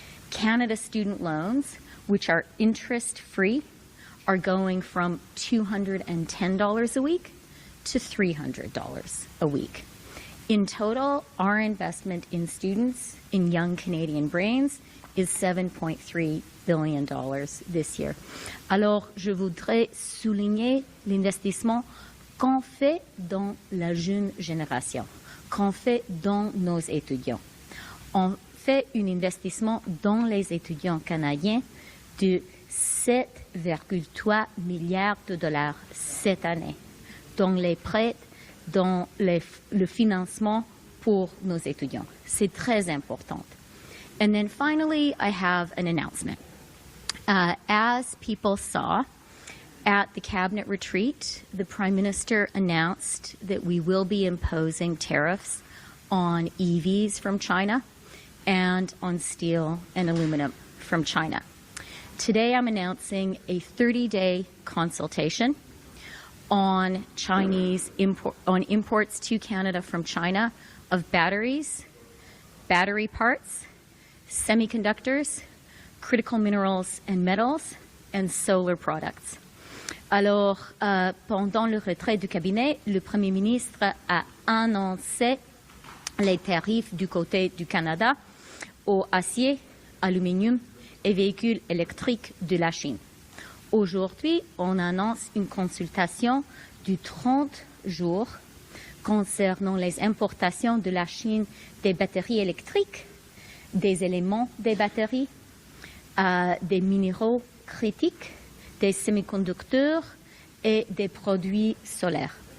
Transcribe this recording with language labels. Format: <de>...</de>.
<en>Canada student loans, which are interest-free, are going from $210 a week to $300 a week. In total, our investment in students, in young Canadian brains, is $7.3 billion this year.</en> <fr>Alors, je voudrais souligner l'investissement qu'on fait dans la jeune génération, qu'on fait dans nos étudiants. On fait un investissement dans les étudiants canadiens de 7,3 milliards de dollars cette année, dans les prêts, dans le financement pour nos étudiants. C'est très important.</fr> <en>And then finally, I have an announcement. As people saw, at the cabinet retreat, the Prime Minister announced that we will be imposing tariffs on EVs from China and on steel and aluminum from China. Today I'm announcing a 30-day consultation on imports to Canada from China of batteries, battery parts, semiconductors, critical minerals and metals, and solar products.</en> <fr>Alors, pendant le retrait du cabinet, le Premier ministre a annoncé les tarifs du côté du Canada au acier, aluminium et véhicules électriques de la Chine. Aujourd'hui, on annonce une consultation de 30 jours concernant les importations de la Chine des batteries électriques, des éléments des batteries, des minéraux critiques, des semi-conducteurs et des produits solaires.</fr>